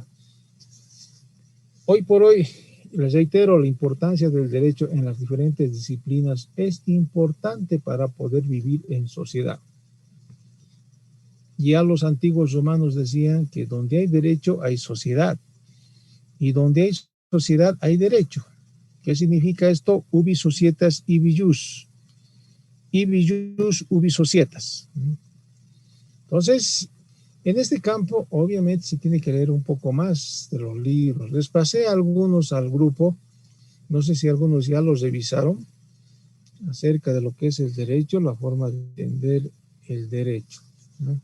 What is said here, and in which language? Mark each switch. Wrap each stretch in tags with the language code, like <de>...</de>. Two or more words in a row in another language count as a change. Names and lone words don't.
<es>Hoy por hoy, les reitero, la importancia del derecho en las diferentes disciplinas es importante para poder vivir en sociedad. Ya los antiguos romanos decían que donde hay derecho hay sociedad, y donde hay sociedad hay derecho. ¿Qué significa esto?</es> <la>Ubi societas ibi jus. Ibi jus ubi societas.</la> <es>Entonces, en este campo, obviamente, se tiene que leer un poco más de los libros. Les pasé algunos al grupo, no sé si algunos ya los revisaron, acerca de lo que es el derecho, la forma de entender el derecho, ¿no?</es>